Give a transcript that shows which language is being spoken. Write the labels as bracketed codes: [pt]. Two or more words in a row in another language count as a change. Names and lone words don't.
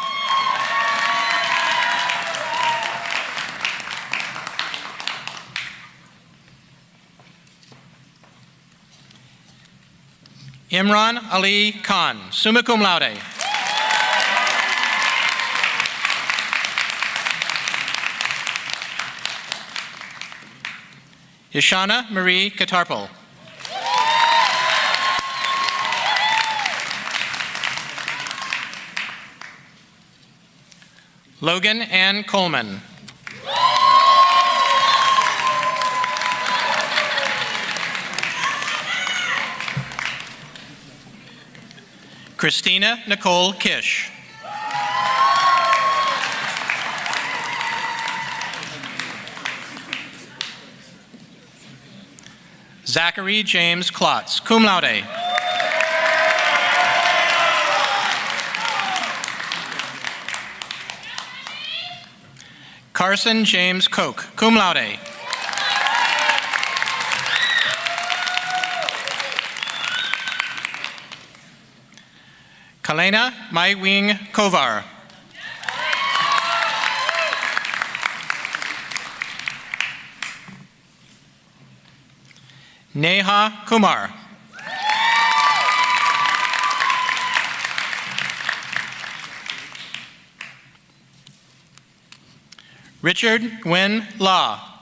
[en] Imran Ali Khan, [la] summa cum laude. [en] Ishana Marie Katarpal. Logan Ann Coleman. Christina Nicole Kish. Zachary James Klotz, [la] cum laude. [en] Carson James Koch, [la] cum laude. [en] Kalena Mai Wing Kovar. Neha Kumar. Richard Nguyen La.